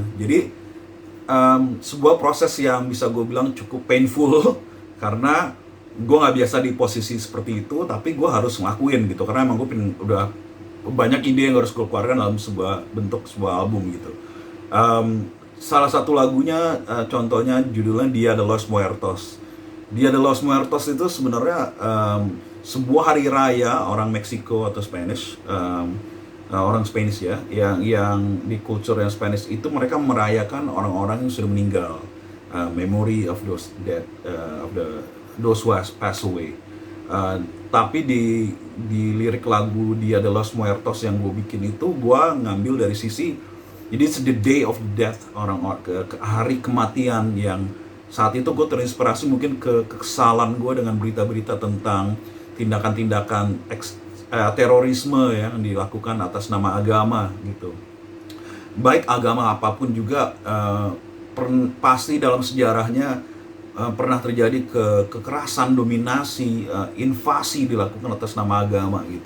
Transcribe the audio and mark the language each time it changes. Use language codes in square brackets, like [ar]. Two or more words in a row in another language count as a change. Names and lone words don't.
[id] Jadi sebuah proses yang bisa gue bilang cukup painful karena gue nggak biasa di posisi seperti itu, tapi gue harus ngelakuin gitu karena emang gue udah banyak ide yang harus gue keluarkan dalam sebuah album gitu. Salah satu lagunya, contohnya judulnya Dia de los Muertos. Dia de los Muertos itu sebenarnya sebuah hari raya orang Meksiko atau Spanish, orang Spanish ya, yang di culture yang Spanish itu mereka merayakan orang-orang yang sudah meninggal, [en] memory of those dead, those who has passed away. [id] Tapi di lirik lagu Dia de los Muertos yang gue bikin itu, gue ngambil dari sisi, jadi [en] it's the day of death, [id] ke hari kematian, yang saat itu gue terinspirasi mungkin kekesalan gue dengan berita-berita tentang tindakan-tindakan terorisme yang dilakukan atas nama agama gitu. Baik agama apapun juga, pasti dalam sejarahnya pernah terjadi kekerasan, dominasi, invasi dilakukan atas nama agama gitu.